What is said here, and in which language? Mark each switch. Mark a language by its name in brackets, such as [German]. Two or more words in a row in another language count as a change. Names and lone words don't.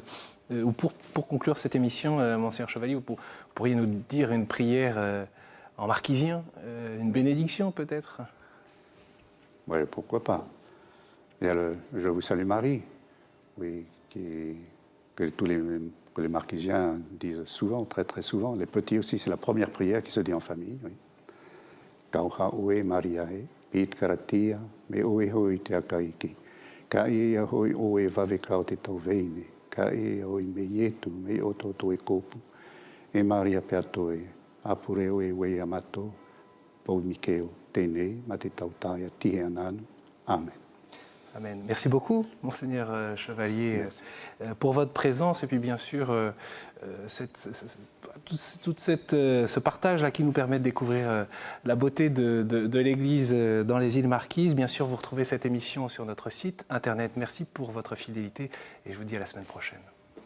[French] ou pour conclure cette émission, Monseigneur Chevalier, vous pourriez nous dire une prière en marquisien, une bénédiction peut-être? Oui, pourquoi pas. Il y a le « Je vous salue Marie », oui, que les marquisiens disent souvent, très très souvent. Les petits aussi, c'est la première prière qui se dit en famille. Oui. [North Marquesan] Kauha oe Mariae, pit karatia, me oe hoi te akaiki. Ka ia hoi oe vavekau te tau veine. Ka ia hoi me ietu, me oto toe kopu. E Maria peatoe, apure oe wei amato, pou mikeo, tenei, ma te tautaia tihe ananu. Amen. Amen. [French] Merci beaucoup, Monseigneur Chevalier, pour votre présence et puis bien sûr ce partage-là qui nous permet de découvrir la beauté de l'Église dans les îles Marquises. Bien sûr, vous retrouvez cette émission sur notre site internet. Merci pour votre fidélité et je vous dis à la semaine prochaine.